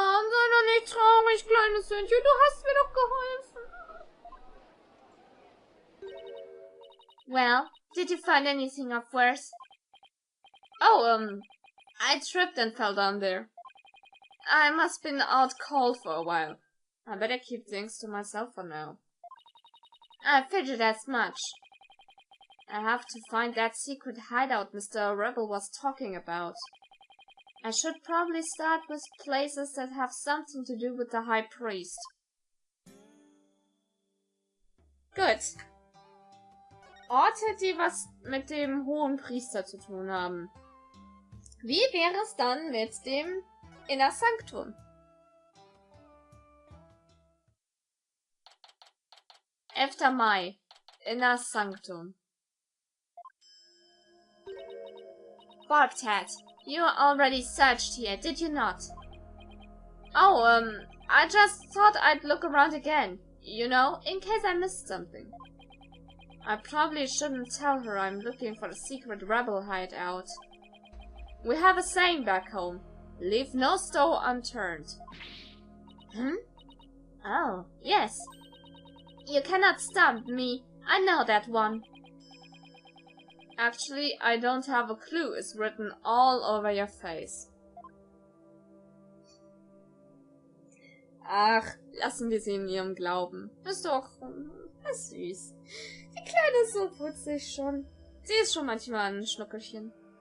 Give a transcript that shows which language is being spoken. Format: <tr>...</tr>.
<de>Sei doch nicht traurig, kleines Hündchen. Du hast mir doch geholfen.</de> <en>Well, did you find anything of worse? Oh, I tripped and fell down there. I must been out cold for a while. I better keep things to myself for now. I figured as much. I have to find that secret hideout Mr. Rebel was talking about. I should probably start with places that have something to do with the High Priest. Good.</en> <de>Orte, die was mit dem Hohen Priester zu tun haben. Wie wäre es dann mit dem Inner Sanctum? 11. Mai, Inner Sanctum.</de> <en>Barktat, you already searched here, did you not? Oh, I just thought I'd look around again, you know, in case I missed something. I probably shouldn't tell her I'm looking for a secret rebel hideout. We have a saying back home, leave no stone unturned. Oh, yes. You cannot stump me, I know that one. Actually, I don't have a clue, it's written all over your face.</en> <de>Ach, lassen wir sie in ihrem Glauben. Ist doch süß. Die Kleine ist so putzig schon. Sie ist schon manchmal ein Schnuckelchen.</de>